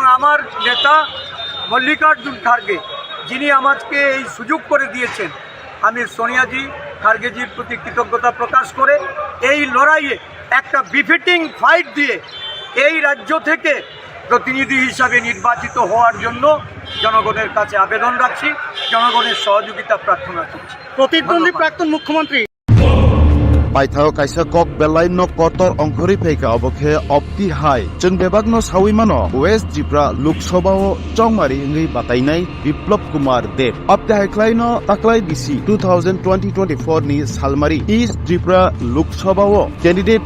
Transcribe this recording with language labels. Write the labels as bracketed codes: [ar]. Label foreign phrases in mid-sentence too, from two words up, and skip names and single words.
[bn] আমার নেতা মল্লিকার্জুন খার্গে যিনি আমাকে এই সুযোগ করে দিয়েছেন আমি সোনিয়াজি খার্গেজির প্রতি কৃতজ্ঞতা প্রকাশ করে এই লড়াইয়ে একটা [en] befitting fight [bn] দিয়ে এই রাজ্য থেকে প্রতিনিধি হিসাবে নির্বাচিত হওয়ার জন্য জনগণের কাছে আবেদন রাখছি, জনগণের সহযোগিতা প্রার্থনা করছি। প্রতিদ্বন্দ্বী প্রাক্তন মুখ্যমন্ত্রী [trp] Paithao kaisa kok belai no kotor ongkhori pheika obokhe opti hai chung bebak no sawi mano West Tripura Lok Sabha o chongmari ngai batainai Biplop Kumar Deb opti haiklai no taklai bisi 2024 ni salmari East Tripura Lok Sabha o candidate